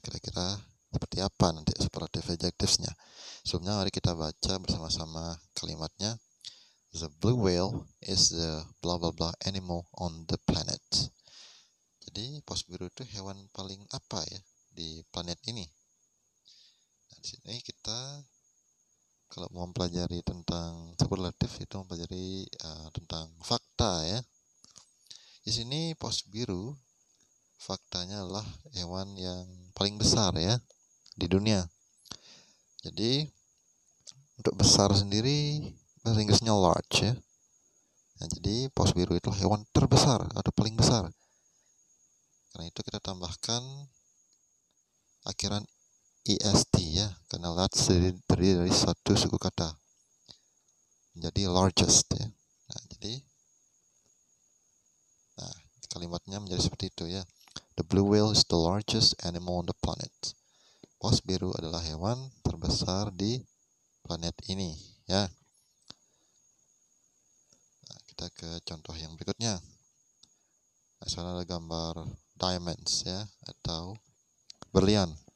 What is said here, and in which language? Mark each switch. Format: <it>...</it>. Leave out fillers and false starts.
<id>Kira-kira seperti apa nanti superlative adjectives-nya. Sebelumnya mari kita baca bersama-sama kalimatnya.</id> <en>The blue whale is the blah blah blah animal on the planet.</en> <id>Jadi paus biru itu hewan paling apa ya di planet ini? Nah, di sini kita kalau mau mempelajari tentang superlatif itu mempelajari tentang fakta ya. Di sini paus biru faktanya adalah hewan yang paling besar ya di dunia. Jadi untuk besar sendiri bahasa Inggrisnya large ya. Nah, jadi paus biru itu hewan terbesar atau paling besar. Karena itu kita tambahkan akhiran est ya, karena large terdiri dari satu suku kata. Menjadi largest ya. Nah, kalimatnya menjadi seperti itu ya.</id> <en>The blue whale is the largest animal on the planet.</en> <id>Paus biru adalah hewan terbesar di planet ini ya. Nah, kita ke contoh yang berikutnya. Nah, sana ada gambar diamonds ya, atau berlian.</id>